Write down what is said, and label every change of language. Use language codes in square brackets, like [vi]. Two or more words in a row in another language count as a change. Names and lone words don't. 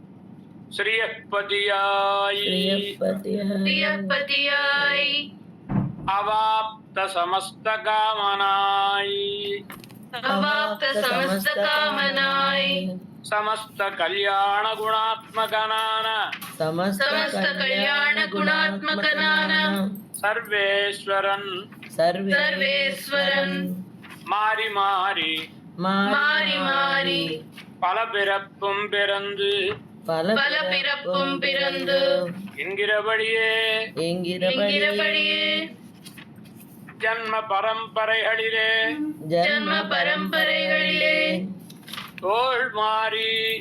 [ta] ஶ்ரியபதியாய் அவாப்த ஸமஸ்த காமனாய் ஸமஸ்த கல்யாண குணாத்மகனான ஸர்வேஸ்வரன் மாறி மாறி பல பிறப்பும் பிறந்து என்கிறபடியே ஜன்ம பரம்பரைகளிலே தோள் மாறி